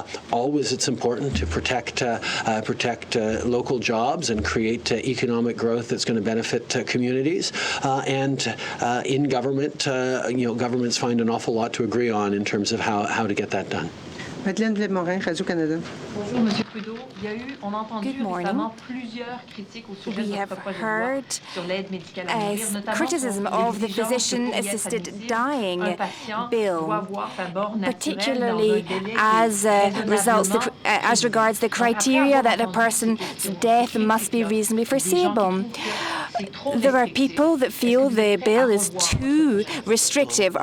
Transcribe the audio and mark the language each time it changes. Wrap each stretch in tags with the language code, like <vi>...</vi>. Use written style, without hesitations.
<en>Always, it's important to protect local jobs and create economic growth that's going to benefit communities. And in government, governments find an awful lot to agree on in terms of how to get that done.</en> <fr>Madeleine Blais-Morin, Radio-Canada. Bonjour, Monsieur Trudeau. On a entendu récemment plusieurs critiques au sujet de votre projet de loi sur l'aide médicale à mourir, notamment</fr> <en>criticism of the physician-assisted dying bill, particularly as regards the criteria that a person's death must be reasonably foreseeable. There are people that feel the bill is too restrictive.</en>